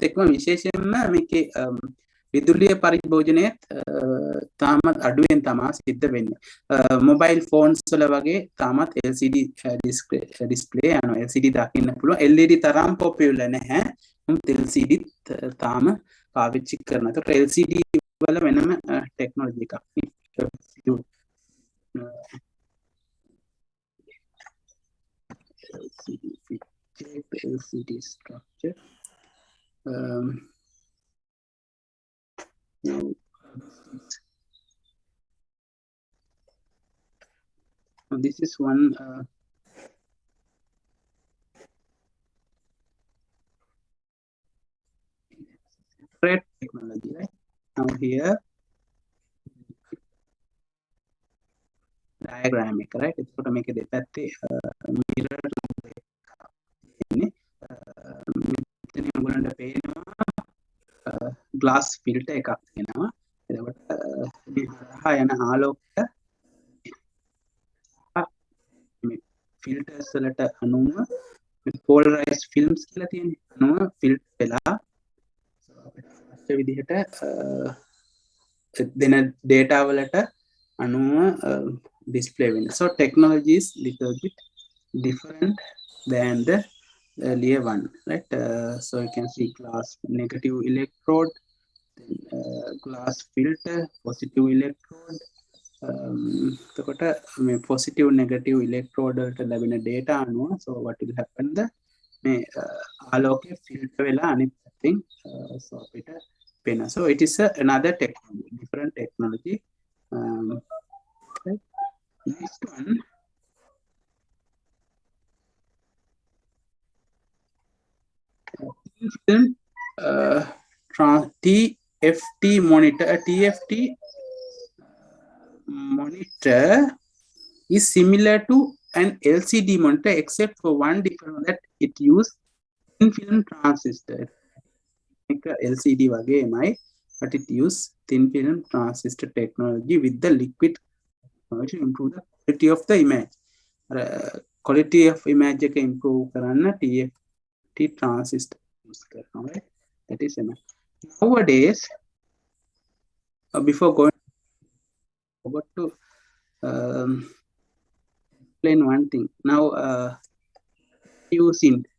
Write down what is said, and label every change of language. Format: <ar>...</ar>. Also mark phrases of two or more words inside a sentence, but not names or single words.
<si>එක්කම විශේෂයෙන්ම මේකේ විදුලිය පරිභෝජනයත් තාමත් අඩුවෙන් තමයි සිද්ධ වෙන්නේ</si> <en>mobile phones</en> <si>වල වගේ තාමත්</si> <en>LCD display</en> <si>යනවා LCD දකින්න පුළුවන් LED තරම් පොපියුලර් නැහැ LCD තාම පාවිච්චි කරනවා ඒතකොට LCD වල වෙනම ටෙක්නොලොජි එකක්</si> <en>LCD structure now this is one separate technology right now here</en> <si>diagram එක right එතකොට මේකේ දෙපැත්තේ mirror ඉන්නේ මෙතන ඔයගොල්ලන්ට පේනවා</si> <en>glass filter</en> <si>එකක් තියෙනවා එතකොට මේ හරහා යන ආලෝකය මේ filters වලට අනුව</si> <en>polarized films</en> <si>කියලා තියෙන්නේ අනුව filter වෙලා අවශ්‍ය විදිහට දෙන data වලට අනුව display වෙනවා</si> <en>so technology is little bit different than the earlier one right so you can see glass negative electrode then glass filter positive electrode</en> <si>එතකොට මේ</si> <en>positive negative electrode</en> <si>වලට ලැබෙන</si> <en>data අනුව so what will happen the</en> <si>මේ ආලෝකය</si> <en>filter</en> <si>වෙලා අනිත් පැත්තෙන්</si> <en>so</en> <si>අපිට පේනවා</si> <en>so it is another technology different technology right next one film TFT monitor TFT monitor is similar to an LCD monitor except for one difference that it use thin film transistor LCD වගේමයි but it use thin film transistor technology with the liquid to improve the quality of the image quality of image එක improve කරන්න TFT transistor use කරනවා right that is enough nowadays before going forgot to explain one thing now using</en>